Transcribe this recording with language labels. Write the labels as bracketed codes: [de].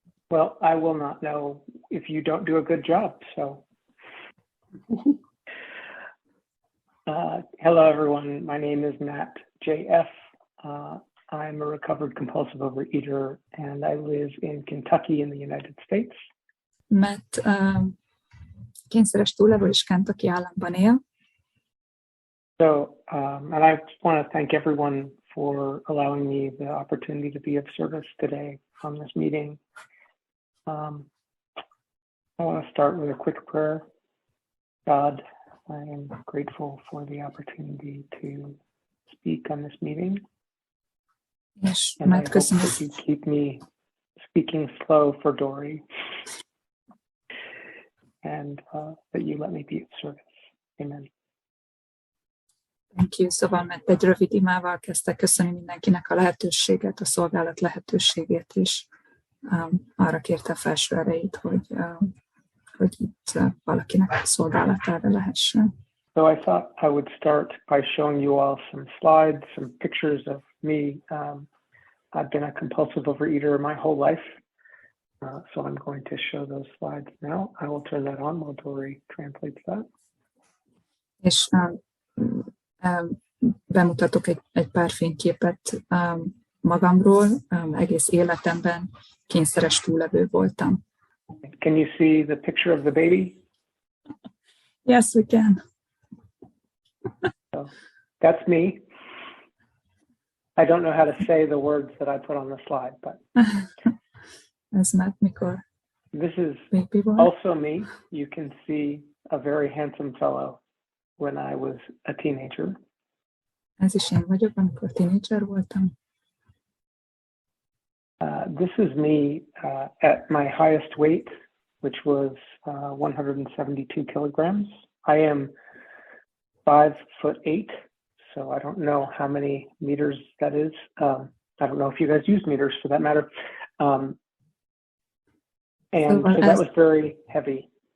[en] Well, I will not know if you don't do a good job, so. Hello, everyone. My name is Matt JF. I'm a recovered compulsive overeater, and I live in Kentucky in the United States. [hu] Matt kényszeres túllevő és Kentucky államban él. [en] So, and I want to thank everyone for allowing me the opportunity to be of service today on this meeting. I want to start with a quick prayer. God, I am grateful for the opportunity to speak on this meeting. Yes, and I hope that you keep me speaking slow for Dory, and that you let me be of service. Amen. Thank you. [hu] Szóval Matt egy rövid imával kezdte köszönni mindenkinek a lehetőséget, a szolgálat lehetőségét, és arra kérte a felső erejét, hogy itt valakinek a szolgálatára lehessen. [en] So I thought I would start by showing you all some slides, some pictures of me. I've been a compulsive overeater my whole life, so I'm going to show those slides now. I will turn that on while Dory translates that. [hu] És bemutatok egy pár fényképet magamról. Egész életemben kényszeres túllevő voltam. [en] Can you see the picture of the baby? Yes, we can. So that's me. I don't know how to say the words that I put on the slide, but [hu] ez Matt mikor? [en] This is also me. You can see a very handsome fellow when I was a teenager. [hu] Ez is én vagyok, amikor teenager voltam. [en] This is me at my highest weight, which was 172 kilograms. I am 5'8", so I don't know how many meters that is. I don't know if you guys use meters for that matter. And so that was very heavy.